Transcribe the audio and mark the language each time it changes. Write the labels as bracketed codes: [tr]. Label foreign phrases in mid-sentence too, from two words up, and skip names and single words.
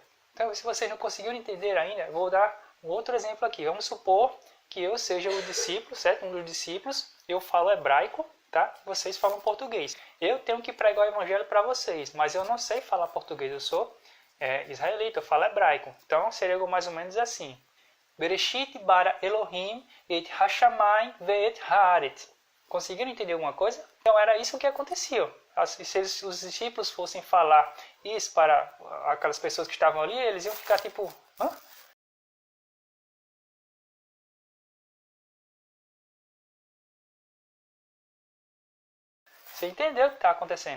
[pt] Então, se vocês não conseguiram entender ainda, eu vou dar um outro exemplo aqui. Vamos supor que eu seja o discípulo, certo? Um dos discípulos, eu falo hebraico, tá? Vocês falam português. Eu tenho que pregar o Evangelho para vocês, mas eu não sei falar português, eu sou israelita, eu falo hebraico. Então, seria algo mais ou menos assim. [he] בראשית ברא אלהים את השמים ואת הארץ. [pt] Conseguiram entender alguma coisa? Então era isso que acontecia. Se os discípulos fossem falar isso para aquelas pessoas que estavam ali, eles iam ficar tipo... hã? Você entendeu o que está acontecendo?